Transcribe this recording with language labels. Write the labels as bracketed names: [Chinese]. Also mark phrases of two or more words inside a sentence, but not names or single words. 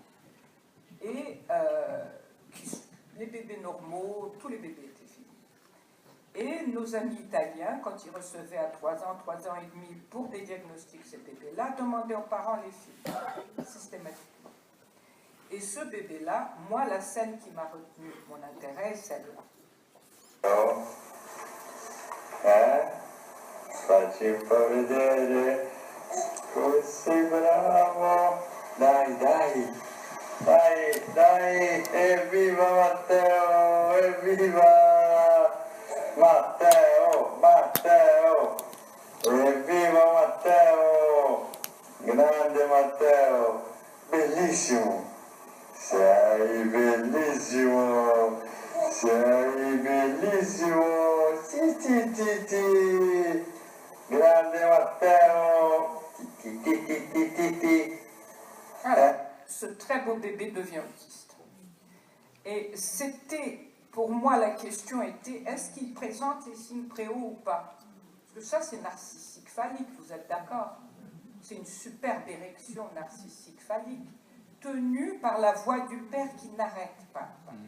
[French] Et les bébés normaux, tous les bébés étaient filmés. Et nos amis italiens, quand ils recevaient à 3 ans, 3 ans et demi, pour des diagnostics ces bébés-là, demandaient aux parents les films, systématiquement. Et ce bébé-là, moi, la scène qui m'a retenu mon intérêt, c'est celle-là. [Italian] Facci un po' vedere, così bravo, dai, dai, dai, dai, evviva Matteo, evviva Matteo, Matteo, evviva Matteo, grande Matteo, bellissimo, sei bellissimo, sei bellissimo, sì, sì, sì, sì. Grande Matteo. [French] Alors, ce très beau bébé devient autiste. Et c'était, pour moi, la question était, est-ce qu'il présente les signes préaux ou pas? Parce que ça, c'est narcissique phallique, vous êtes d'accord? C'est une superbe érection narcissique phallique, tenue par la voix du père qui n'arrête pas de parler.